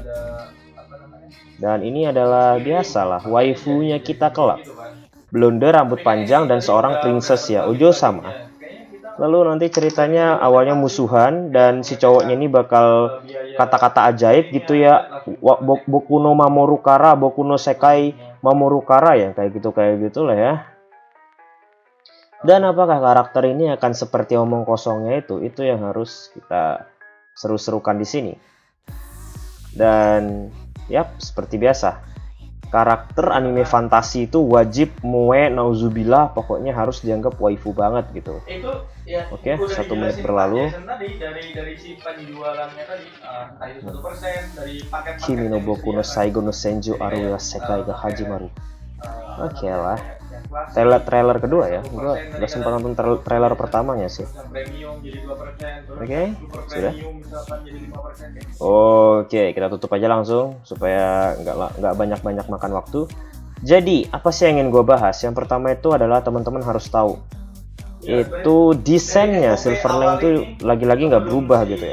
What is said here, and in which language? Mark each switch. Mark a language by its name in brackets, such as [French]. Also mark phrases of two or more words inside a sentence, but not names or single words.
[Indonesian] Dan ini adalah biasalah waifunya kita kelak, blonde rambut panjang dan seorang princess ya, Ojo sama. Lalu nanti ceritanya awalnya musuhan dan si cowoknya ini bakal kata-kata ajaib gitu ya. [Japanese] Boku no Mamoru Kara, Boku no Sekai Mamoru Kara ya, [Indonesian] kayak gitulah ya. Dan apakah karakter ini akan seperti omong kosongnya itu yang harus kita seru-serukan di sini. Dan yap, seperti biasa, karakter anime fantasi itu wajib moe nauzubillah, pokoknya harus dianggap waifu banget gitu. Oke, 1 menit berlalu. Kimi no Boku no Saigo no Senjou Aruya Sekai ga Hajimaru. Oke lah. Trailer kedua ya. Gua udah sempat nonton trailer pertamanya sih. Oke, sudah. Oke, kita tutup aja langsung supaya nggak banyak makan waktu. Jadi, apa sih yang ingin gue bahas? Yang pertama itu adalah teman-teman harus tahu, itu desainnya Silverling itu lagi-lagi nggak berubah gitu ya.